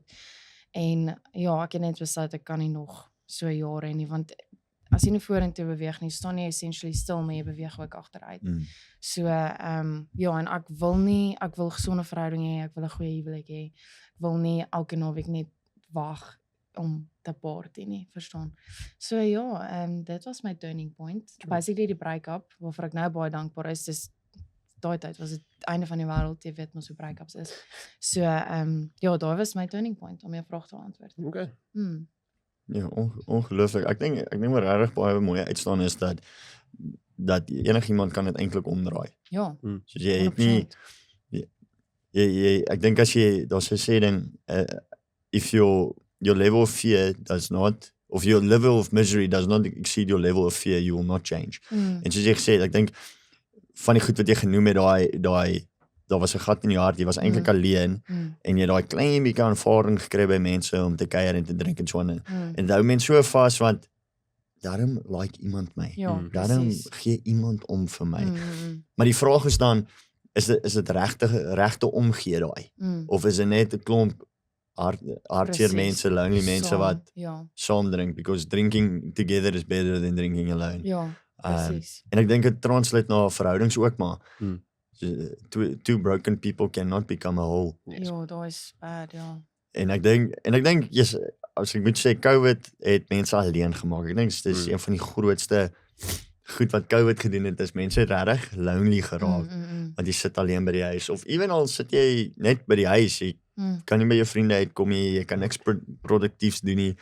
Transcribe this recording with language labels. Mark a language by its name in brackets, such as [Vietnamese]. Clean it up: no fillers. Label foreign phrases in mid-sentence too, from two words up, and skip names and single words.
[Afrikaans] En ja, ek het net besluit ek kan nie nog so jare nie, want as jy nie vorentoe beweeg nie, staan jy essentially stil, maar jy beweeg ook agteruit. So ja, en ek wil gesonde verhouding hê, ek wil 'n goeie huwelik hê. Ek wil nie elke naweek net wag om te party nie, verstaan. So ja, dit was my [English] turning point. [Afrikaans] Basically die break-up, waarvoor ek nou baie dankbaar is, dis daai tyd was dit einde van die wêreld, jy weet mos hoe break-ups is. So ja, daai was my [English] turning point [Afrikaans] om jou vraag te antwoord. Okay. Ja, ongelooflik. Ek dink wat regtig baie mooi uitstaan is dat enigiemand kan dit eintlik omdraai. Ja. Soos jy het nie ek dink as jy daar's 'n sê dan [English] if your level of fear does not, of your level of misery does not exceed your level of fear, you will not change. [Afrikaans] En soos jy gesê, ek dink van die goed wat jy genoem het, daar was 'n gat in jou hart, jy was eintlik alleen en jy daai klein bietjie aanvaarding gekry by mense om te kuier en te drink en so aan. En dit hou mense so vas want daarom like iemand my. Ja, Daarom gee iemand om vir my. Maar die vraag is dan, is dit regte omgee daai? Of is dit net 'n klomp hartseer mense, lonely mense wat saam drink, [English] because drinking together is better than drinking alone. [Afrikaans] Ja, presies. En ek dink dit translate na verhoudings ook maar. [English] Two broken people cannot become a whole. [Afrikaans] Ja, dat is bad, ja. En ek dink yes, as ek moet sê, COVID het mense alleen gemaak. Ek dink dit is een van die grootste goed wat COVID gedoen het, is mense het regtig lonely geraak. Want jy sit alleen by die huis, of evenal sit jy net by die huis, jy kan nie by jou vriende uitkom nie, jy kan niks produktiefs doen nie.